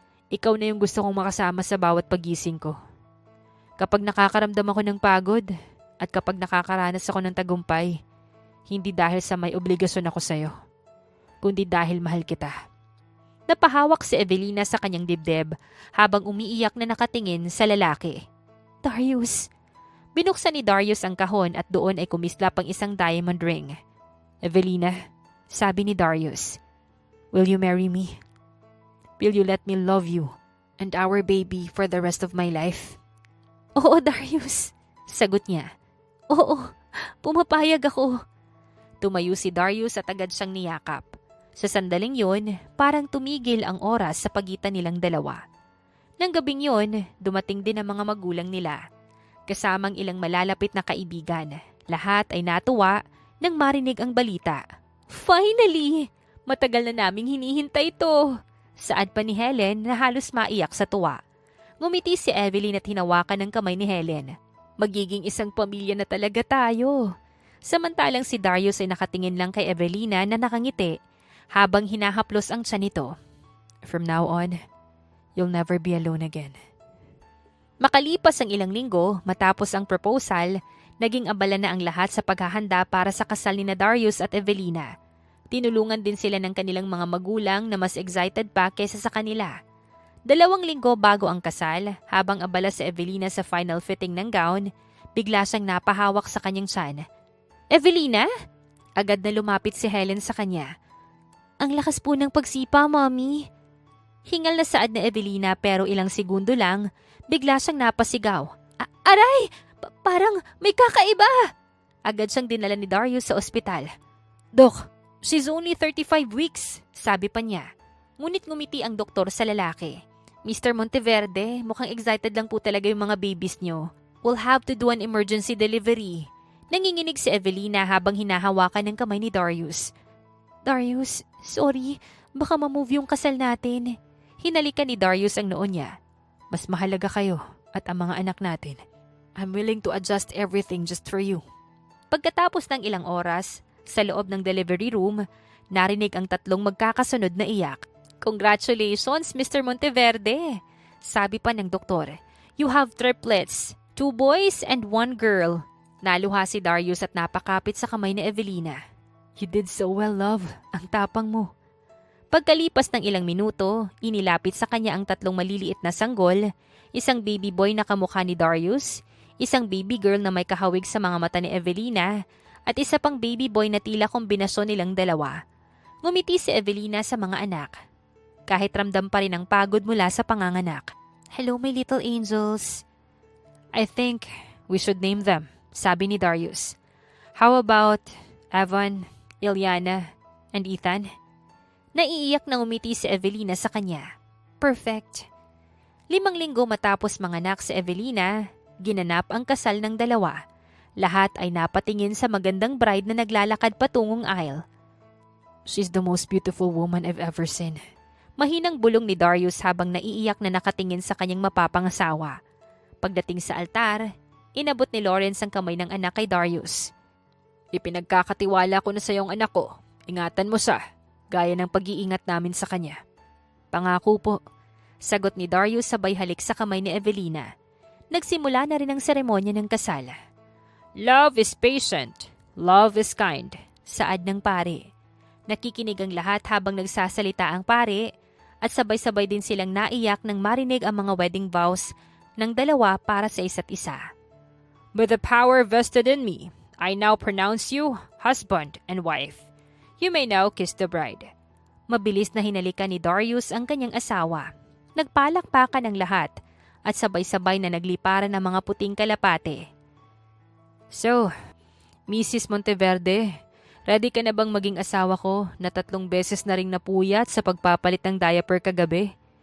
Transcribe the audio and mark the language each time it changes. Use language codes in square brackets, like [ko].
[tl] Ikaw na yung gusto kong makasama sa bawat pagising ko. Kapag nakakaramdam ako ng pagod at kapag nakakaranas ako ng tagumpay, hindi dahil sa may obligasyon ako sa'yo, kundi dahil mahal kita. Napahawak si Evelina sa kanyang dibdib habang umiiyak na nakatingin sa lalaki. Darius! Binuksan ni Darius ang kahon at doon ay kumislap ang isang diamond ring. [en] Evelina, [tl] sabi ni [en] Darius, will you marry me? Will you let me love you and our baby for the rest of my life? [tl] Oo, Darius, sagot niya. Oo, pumapayag ako. Tumayo si Darius at agad siyang niyakap. Sa sandaling yun, parang tumigil ang oras sa pagitan nilang dalawa. Nang gabing yun, dumating din ang mga magulang nila. Kasamang ilang malalapit na kaibigan. Lahat ay natuwa nang marinig ang balita. Finally! Matagal na naming hinihintay ito. Saad pa ni Helen na halos maiyak sa tuwa. Ngumiti si Evelyn at hinawakan ng kamay ni Helen. Magiging isang pamilya na talaga tayo. Samantalang si Darius ay nakatingin lang kay Evelina na nakangiti habang hinahaplos ang tiyan nito. [en] From now on, you'll never be alone again. [tl] Makalipas ang ilang linggo matapos ang proposal, naging abala na ang lahat sa paghahanda para sa kasal ni na Darius at Evelina. Tinulungan din sila ng kanilang mga magulang na mas excited pa kaysa sa kanila. 2 linggo bago ang kasal, habang abala si Evelina sa final fitting ng gown, bigla siyang napahawak sa kanyang tiyan. Evelina? Agad na lumapit si Helen sa kanya. Ang lakas po ng pagsipa, Mommy. Hingal na saad na Evelina pero ilang segundo lang, bigla siyang napasigaw. Aray! Parang may kakaiba! Agad siyang dinala ni Darius sa ospital. [en] Dok, she's only 35 weeks, [tl] sabi pa niya. Ngunit ngumiti ang doktor sa lalaki. Mr. Monteverde, mukhang excited lang po talaga yung mga babies niyo. [en] We'll have to do an emergency delivery. [tl] Nanginginig si Evelina habang hinahawakan ng kamay ni Darius. Darius, sorry, baka ma-move yung kasal natin. Hinalikan ni Darius ang noo niya. Mas mahalaga kayo at ang mga anak natin. [en] I'm willing to adjust everything just for you. [tl] Pagkatapos ng ilang oras, sa loob ng delivery room, narinig ang 3 magkakasunod na iyak. Congratulations, Mr. Monteverde! Sabi pa ng doktor. [en] You have triplets, 2 boys and 1 girl. [tl] Naluha si Darius at napakapit sa kamay ni Evelina. [en] You did so well, love. [tl] Ang tapang mo. Pagkalipas ng ilang minuto, inilapit sa kanya ang 3 maliliit na sanggol, isang baby boy na kamukha ni Darius, isang baby girl na may kahawig sa mga mata ni Evelina, at isa pang baby boy na tila kombinasyon nilang dalawa. Ngumiti si Evelina sa mga anak. Kahit ramdam pa rin ang pagod mula sa panganganak. [en] Hello, my little angels. I think we should name them, [tl] sabi ni [en] Darius. How about Evan, Ilyana, and Ethan? [tl] Naiiyak na umiti si Evelina sa kanya. Perfect. 5 linggo matapos manganak si Evelina, ginanap ang kasal ng 2. Lahat ay napatingin sa magandang bride na naglalakad patungong aisle. [en] She's the most beautiful woman I've ever seen. [tl] Mahinang bulong ni Darius habang naiiyak na nakatingin sa kanyang mapapangasawa. Pagdating sa altar, inabot ni Lawrence ang kamay ng anak kay Darius. Ipinagkakatiwala ko na sa iyong anak ko. Ingatan mo siya, gaya ng pag-iingat namin sa kanya. Pangako po, sagot ni Darius sabay halik sa kamay ni Evelina. Nagsimula na rin ang seremonya ng kasal. [en] Love is patient, love is kind, [tl] saad ng pare. Nakikinig ang lahat habang nagsasalita ang pare at sabay-sabay din silang naiyak nang marinig ang mga wedding vows ng 2 para sa isa't isa. [en] With the power vested in me, I now pronounce you husband and wife. You may now kiss the bride. [tl] Mabilis na hinalikan ni Darius ang kanyang asawa. Nagpalakpakan ang lahat at sabay-sabay na nagliparan ng mga puting kalapate. So, Mrs. Monteverde, ready ka na bang maging asawa ko na 3 beses na ring napuyat sa pagpapalit ng diaper kagabi?